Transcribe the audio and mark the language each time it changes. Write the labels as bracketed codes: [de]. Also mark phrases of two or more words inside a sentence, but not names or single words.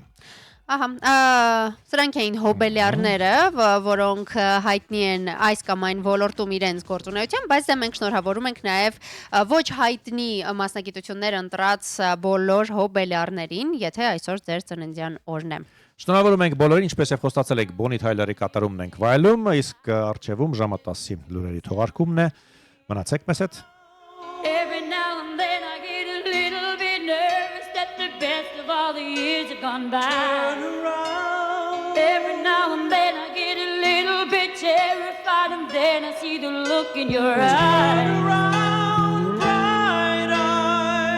[hy] Ահա, սրանք էին հոբելյարները, որոնք հայտնի են այս կամ այն ոլորտում իրենց գործունեությամբ, բայց դե մենք շնորհավորում ենք նաև ոչ հայտնի մասնագիտություններ ընտրած բոլոր հոբելյարներին, եթե այսօր ձեր ծննդյան օրն է։ Շնորհավորում ենք բոլորին, ինչպես եւ խոստացել եք, Bonnie Tyler-ի կատարումն ենք վայելում, իսկ առջևում ժամը 10-ի լուրերի թողարկումն է։ Մնացեք մեզ հետ։ [en] Every now and then I get a little bit nervous that the best of all the years have gone by. Turn around. Every now and then I get a little bit terrified and then I see the look in your eyes. Turn around, bright eyes.